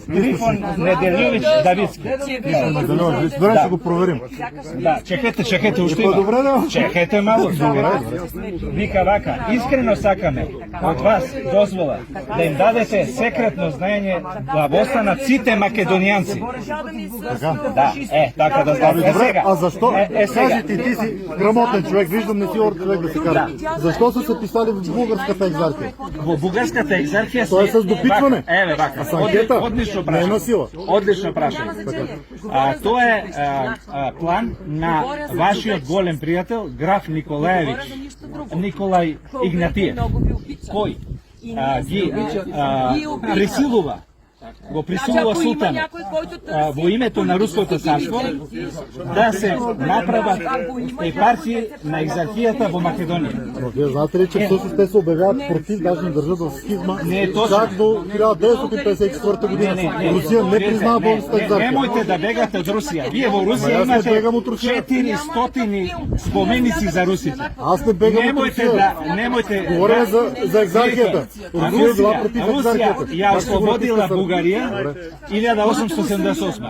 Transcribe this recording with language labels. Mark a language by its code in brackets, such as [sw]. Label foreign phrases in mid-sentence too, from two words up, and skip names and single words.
[mk] Трифон Неделјовиќ Давицки. [bg] Добре, ще го проверим. [mk] Да, чекайте, уште има. [bg] Добре, да. [mk] Чекайте малку. Вика вака, искрено сакаме од вас дозвола да им дадете секретно знаење да останат сите македонијанци. Да, така да [bg] Ами [mk] знаете. [bg] добре, а защо? [mk] Сега. [bg] Кажи ти си грамотен човек, виждам не си орд човек да се каже. Защо са се писали в българската екзархия? [mk] Во бугарската екзархија Тоа е с допитване. Еве вака. с анкета. Одлично Не е на прашање. сила. Одлично прашање. Тоа е план на вашиот голем пријател граф Николаевич. Николај Игнатиев. Кој ги присилува го присилува султанот во името на Руското царство да се направат епархии на екзархијата во Македонија. [bg] Но вие знаете ли, че всъщност те се обявяват против, даже не държат в схизма, [mk] Не е точно. [bg] чак до 1954 година. Русия не признава българската екзархия. [mk] Немојте да бегате од Русија. Вие во Русија Ама јас не имате бегам од Русија. 400 споменици за русите. [bg] Аз не бегам от [mk] Немојте [bg] Русия. [mk] Немојте [bg] Говорим за екзархията. Русия е била против [mk] Русија [bg] екзархията. [mk] ја [bg] Как ще го [mk] ослободила [bg] напишете? [mk] Бугарија 1878.